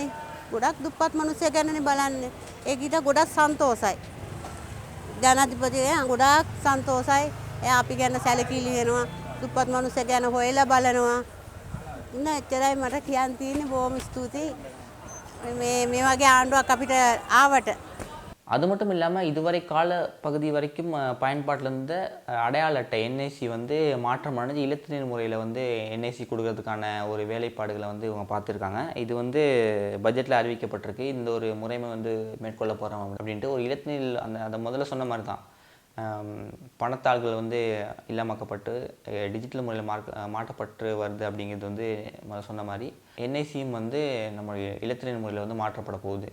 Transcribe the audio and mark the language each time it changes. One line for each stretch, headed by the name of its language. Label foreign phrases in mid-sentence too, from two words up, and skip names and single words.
Sinhala: ගොඩක් දුප්පත් මිනිස්සු ගැනනේ බලන්නේ. ඒකිට ගොඩක් සන්තෝසයි. ජනාධිපතියා ගොඩක් සන්තෝසයි. එයා අපි ගැන සැලකිලි වෙනවා. දුප්පත් මිනිස්සු ගැන හොයලා බලනවා. ඉන්න එච්චරයි මට කියන්න තියෙන්නේ. බොහොම ස්තුතියි. මේ වගේ ආණ්ඩුවක් අපිට ආවට.
Tamil: அது மட்டும் இல்லாமல் இதுவரை கால பகுதி வரைக்கும் பயன்பாட்டில் இருந்த அடையாள அட்டை என்ஐசி வந்து மாற்றம் அடைஞ்சு இலத்தினர் முறையில் வந்து என்ஐசி கொடுக்கறதுக்கான ஒரு வேலைப்பாடுகளை வந்து இவங்க பார்த்துருக்காங்க. இது வந்து பட்ஜெட்டில் அறிவிக்கப்பட்டிருக்கு. இந்த ஒரு முறைமை வந்து மேற்கொள்ள போகிறோம் அப்படின்ட்டு ஒரு இலத்தினர் அந்த முதல்ல சொன்ன மாதிரி தான் பணத்தாள்கள் வந்து இல்லாமக்கப்பட்டு டிஜிட்டல் முறையில் மாற்றப்பட்டு வருது அப்படிங்கிறது வந்து சொன்ன மாதிரி என்ஐசியும் வந்து நம்மளுடைய இலத்திரன் முறையில் வந்து மாற்றப்பட போகுது.